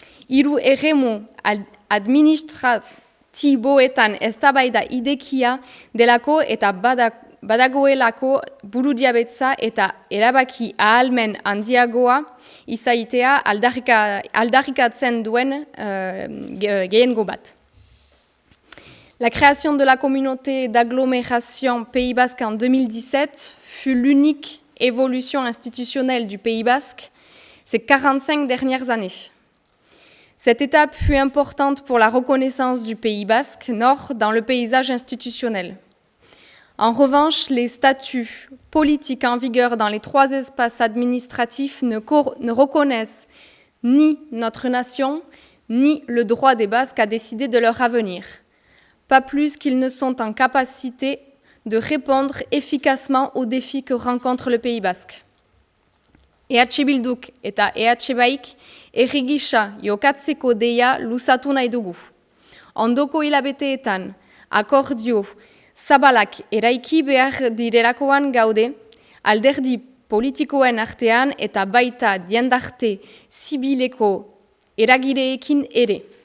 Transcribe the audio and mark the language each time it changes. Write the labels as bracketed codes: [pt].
[eu] Hiru erremu administratiboetan eztabaida idekia delako eta badagoelako burudiabetza eta erabaki ahalmen handiagoa izaitea aldarrikatzen duen gehiengo bat. [fr] La création de la communauté d'agglomération Pays Basque en 2017 fut l'unique évolution institutionnelle du Pays Basque ces 45 dernières années. Cette étape fut importante pour la reconnaissance du Pays Basque Nord dans le paysage institutionnel. En revanche, les statuts politiques en vigueur dans les trois espaces administratifs ne reconnaissent ni notre nation, ni le droit des Basques à décider de leur avenir. Pas plus qu'ils ne sont en capacité de répondre efficacement aux défis que rencontre le Pays Basque. [eu] EH Bilduk eta EH Baik herri gisa jokatzeko deia luzatu nahi dugu. Ondoko hilabeteetan akordio zabalak eraiki behar direlakoan gaude, alderdi politikoen artean eta baita diendarte zibileko eragileekin ere.